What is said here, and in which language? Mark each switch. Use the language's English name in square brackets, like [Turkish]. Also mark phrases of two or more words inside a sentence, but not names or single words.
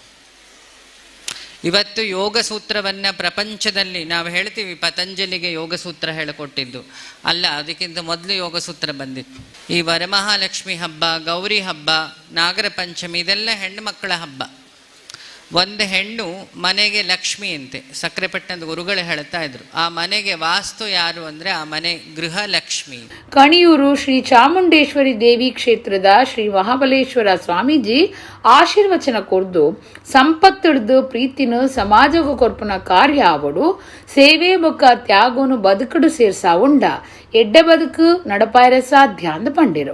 [Kannada] ಇವತ್ತು ಯೋಗ ಸೂತ್ರವನ್ನು ಪ್ರಪಂಚದಲ್ಲಿ ನಾವು ಹೇಳ್ತೀವಿ, ಪತಂಜಲಿಗೆ ಯೋಗ ಸೂತ್ರ ಹೇಳಿಕೊಟ್ಟಿದ್ದು ಅಲ್ಲ, ಅದಕ್ಕಿಂತ ಮೊದಲು ಯೋಗ ಸೂತ್ರ ಬಂದಿತ್ತು. ಈ ವರಮಹಾಲಕ್ಷ್ಮಿ ಹಬ್ಬ, ಗೌರಿ ಹಬ್ಬ, ನಾಗರ ಪಂಚಮಿ ಇದೆಲ್ಲ ಹೆಣ್ಣು ಮಕ್ಕಳ ಹಬ್ಬ. ಒಂದು ಹೆಣ್ಣು ಮನೆಗೆ ಲಕ್ಷ್ಮಿ ಅಂತೆ. ಸಕ್ಕರೆಪಟ್ಟಣದ ಗುರುಗಳು ಹೇಳ್ತಾ ಇದ್ರು, ಆ ಮನೆಗೆ ವಾಸ್ತು ಯಾರು ಅಂದರೆ ಆ ಮನೆ ಗೃಹ ಲಕ್ಷ್ಮಿ. [Tulu] ಕಣಿಯೂರು ಶ್ರೀ ಚಾಮುಂಡೇಶ್ವರಿ ದೇವಿ ಕ್ಷೇತ್ರದ ಶ್ರೀ ಮಹಾಬಲೇಶ್ವರ ಸ್ವಾಮೀಜಿ ಆಶೀರ್ವಚನ ಕೊರ್ದು ಸಂಪತ್ತಿಡ್ದು ಪ್ರೀತಿನ ಸಮಾಜಗೂ ಕೊರ್ಪುನ ಕಾರ್ಯ ಆವಡು ಸೇವೆ ಬೊಕ್ಕ ತ್ಯಾಗೋನು ಬದುಕಡು ಸೇರ್ಸಾ ಉಂಡ ಎಡ್ಡೆ ಬದುಕು ನಡಪಾಯರ ಸಾಧ್ಯ ಅಂದ ಪಂಡಿರು.